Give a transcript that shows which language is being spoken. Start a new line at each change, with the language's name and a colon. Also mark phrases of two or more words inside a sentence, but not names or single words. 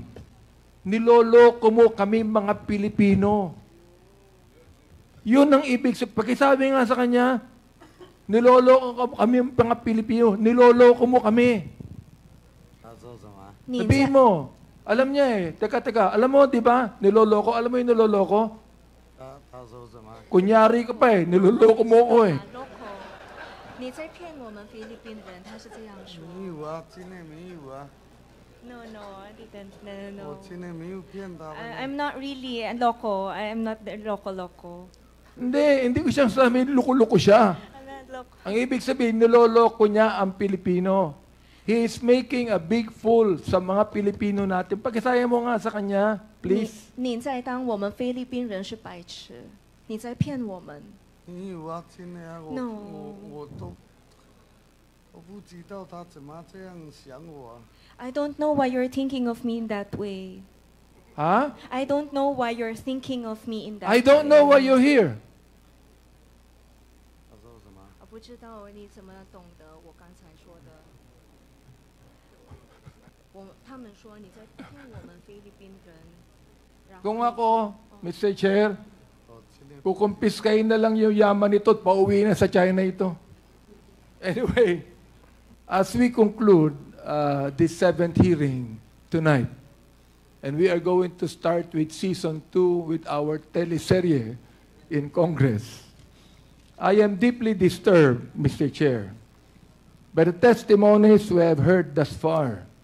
Filipino: Niloloko mo kami mga Pilipino. Yun ang ibig sabihin. Pakisabi nga sa kanya, niloloko kami mga Pilipino. Niloloko mo kami.
Chinese: 他说什么？你
Filipino: Sabihin
Chinese: 在
Filipino: mo, alam niya eh. Teka, alam mo, di ba? Niloloko. Alam mo yung niloloko?
Chinese: 他说什么？
Filipino: Kunyari ka pa eh. Niloloko mo ko eh.
Chinese: 你在骗我们菲律宾人，他是这样说。没有啊，真的没有啊，
English: No, I didn't.
Chinese: 我真的没有骗他们。
English: I'm not really loco. I'm not loco.
Filipino: Hindi ko siyang sabihin, loko-loko siya.
English: I'm not loco.
Filipino: Ang ibig sabihin, niloloko niya ang Pilipino.
English: He is making a big fool
Filipino: sa mga Pilipino natin. Pakisaya mo nga sa kanya, please.
Chinese: 你在当我们菲律宾人是白痴，你在骗我们。没有啊，真的啊，我都不知道他怎么这样想我啊。
English: I don't know why you're thinking of me in that way. Ha? I don't know why you're thinking of me in that way. I don't know why you're here.
Chinese: 他说什么？我不知道你怎么懂得我刚才说的。他们说你在骗我们菲律宾人。然后
Filipino: Kung ako,
English: Mr. Chair,
Chinese: 哦，真的
Filipino: kukumpiskain na lang yung yaman nito at pauwi na sa China ito.
English: Anyway, as we conclude this 7th hearing tonight, and we are going to start with Season 2 with our teleserye in Congress. I am deeply disturbed, Mr. Chair, by the testimonies we have heard thus far.